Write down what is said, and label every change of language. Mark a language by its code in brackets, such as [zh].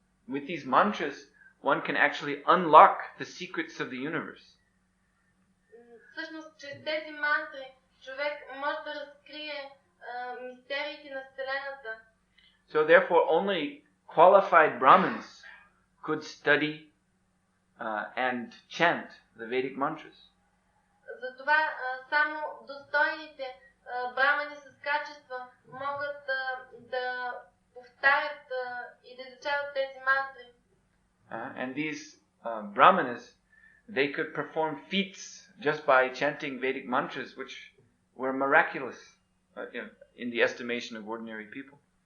[en] With these mantras, one can actually unlock the secrets of the universe. [bg] Всъщност, чрез тези мантри човек може да разкрие мистериите на Вселената. [en] So therefore, only qualified Brahmins could study and chant the Vedic mantras. [bg] Затова само достойните брамани с качества могат да повтарят и да изучават тези мантри. [en] And these brahmanas, they could perform feats just by chanting Vedic mantras, which were miraculous in the estimation of ordinary people.